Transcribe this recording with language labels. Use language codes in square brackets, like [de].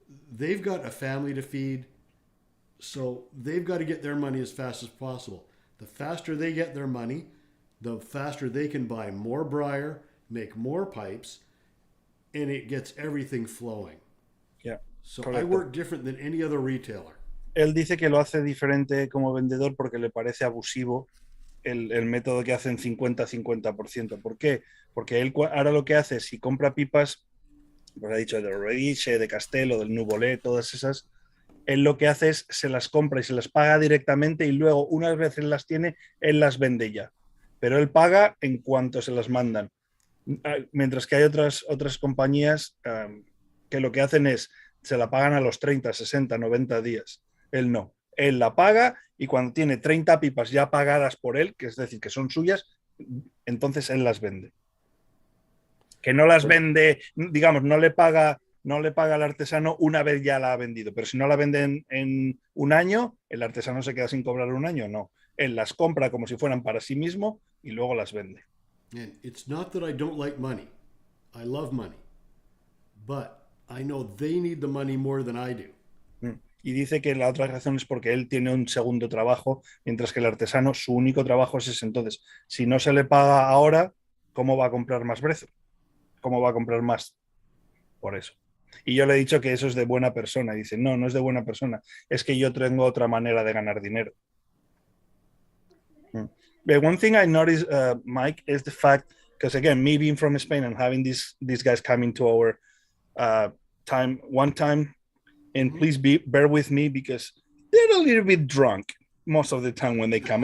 [en] They've got a family to feed, so they've got to get their money as fast as possible. The faster they get their money, the faster they can buy more briar, make more pipes, and it gets everything flowing. Yeah. So [es] correcto. [en] I work different than any other retailer. [es] Él dice que lo hace diferente como vendedor porque le parece abusivo el método que hacen 50-50%. ¿Por qué? Porque él ahora lo que hace es, si compra pipas, pues ha dicho de Rodice, de Castello, del Nuvolé, todas esas, él lo que hace es se las compra y se las paga directamente y luego, unas veces las tiene, él las vende ya. Pero él paga en cuanto se las mandan. Mientras que hay otras compañías que lo que hacen es, se la pagan a los 30, 60, 90 días. Él no. Él la paga y cuando tiene 30 pipas ya pagadas por él, que es decir, que son suyas, entonces él las vende. Que no las vende, digamos, no le paga al artesano una vez ya la ha vendido, pero si no la venden en un año, el artesano se queda sin cobrar un año, no. Él las compra como si fueran para sí mismo y luego las vende. [en] And it's not that I don't like money. I love money. But I know they need the money more than I do. [es] Y dice que la otra razón es porque él tiene un segundo trabajo, mientras que el artesano, su único trabajo es ese. Entonces, si no se le paga ahora, ¿cómo va a comprar más brezo? ¿Cómo va a comprar más? Por eso. Y yo le he dicho que eso es de buena persona. Y dice, no, no es de buena persona. Es que yo tengo otra manera de ganar dinero. [en] But one thing I noticed, Mike, is the fact, because again, me being from Spain and having these guys coming to our one time, and please bear with me because they're a little bit drunk most of the time when they come.